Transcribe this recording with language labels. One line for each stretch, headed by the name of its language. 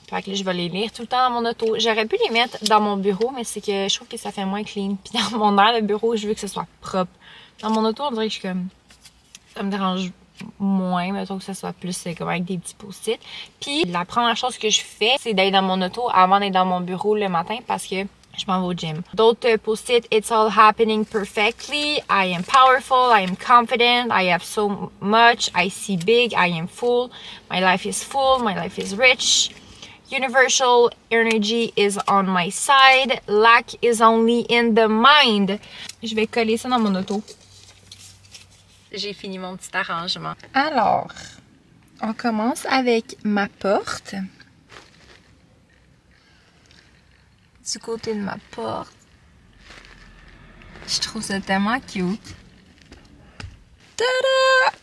French: Fait que là, je vais les lire tout le temps dans mon auto. J'aurais pu les mettre dans mon bureau, mais c'est que je trouve que ça fait moins clean. Puis dans mon air de bureau, je veux que ce soit propre. Dans mon auto, on dirait que je suis comme... Ça me dérange moins, mettons que ça soit plus comme avec des petits post-it. Puis la première chose que je fais, c'est d'aller dans mon auto avant d'être dans mon bureau le matin parce que je m'en vais au gym. D'autres post-it,
English: it's all happening perfectly. I am powerful. I am confident. I have so much. I see big. I am full. My life is full. My life is rich. Universal energy is on my side. Lack is only in the mind.
French: Je vais coller ça dans mon auto. J'ai fini mon petit arrangement. Alors, on commence avec ma porte. Du côté de ma porte. Je trouve ça tellement cute. Tada!